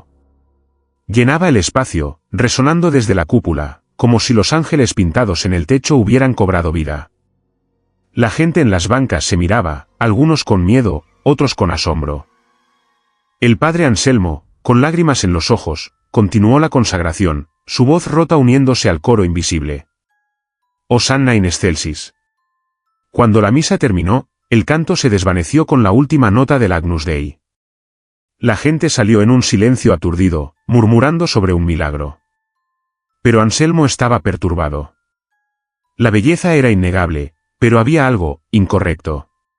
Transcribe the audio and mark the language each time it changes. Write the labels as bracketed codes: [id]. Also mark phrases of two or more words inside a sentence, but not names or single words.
[es] Llenaba el espacio, resonando desde la cúpula, como si los ángeles pintados en el techo hubieran cobrado vida. La gente en las bancas se miraba, algunos con miedo, otros con asombro. El padre Anselmo, con lágrimas en los ojos, continuó la consagración, su voz rota uniéndose al coro invisible. [la] Hosanna in excelsis. [es] Cuando la misa terminó, el canto se desvaneció con la última nota del Agnus Dei. La gente salió en un silencio aturdido, murmurando sobre un milagro. Pero Anselmo estaba perturbado. La belleza era innegable, pero había algo incorrecto.